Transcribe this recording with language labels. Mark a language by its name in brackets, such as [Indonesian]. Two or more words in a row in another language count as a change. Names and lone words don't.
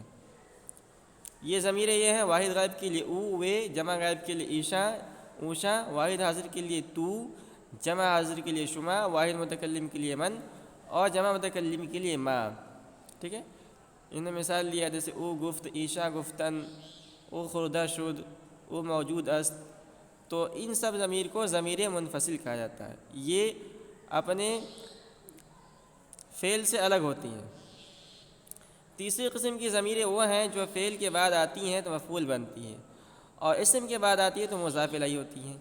[Urdu] یہ ضمیریں یہ ہیں واحد غائب کے لیے او وے، جمع غائب کے لیے ایشا اوشا، واحد حاضر کے لیے تو، جمع حاضر کے لیے شما، واحد متکلم کے لیے من اور جمع متکلم کے لیے ما۔ ٹھیک ہے، انہوں نے مثال لیا جیسے [Persian] او گفت، ایشا گفتن، او خوردہ شد، او موجود است۔ [Urdu] تو ان سب ضمیر کو ضمیر منفصل کہا جاتا ہے، یہ اپنے فعل سے الگ ہوتی ہیں۔ تیسری قسم کی ضمیریں وہ ہیں جو فعل کے بعد آتی ہیں تو مفعول بنتی ہیں اور اسم کے بعد آتی ہے تو مضاف الیہ ہوتی ہیں۔